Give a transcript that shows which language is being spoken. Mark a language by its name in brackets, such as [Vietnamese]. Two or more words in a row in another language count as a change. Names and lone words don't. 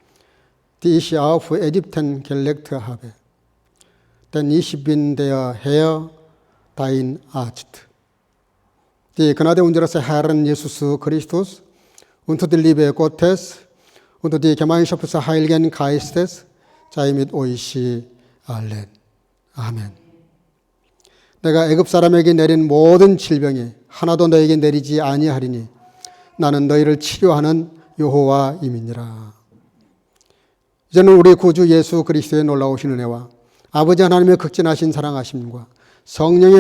[German] die ich auf Ägypten gelegt habe. Denn ich bin der Herr, dein Arzt. Die Gnade unseres Herrn Jesus Christus und die Liebe Gottes und die Gemeinschaft des Heiligen Geistes sei mit euch allen. Amen. [Korean] 내가 애굽 사람에게 내린 모든 질병이 하나도 너에게 내리지 아니하리니 나는 너희를 치료하는 여호와임이니라. 이제는 우리 구주 예수 그리스도의 놀라우신 은혜와 아버지 하나님의 극진하신 사랑하심과 성령의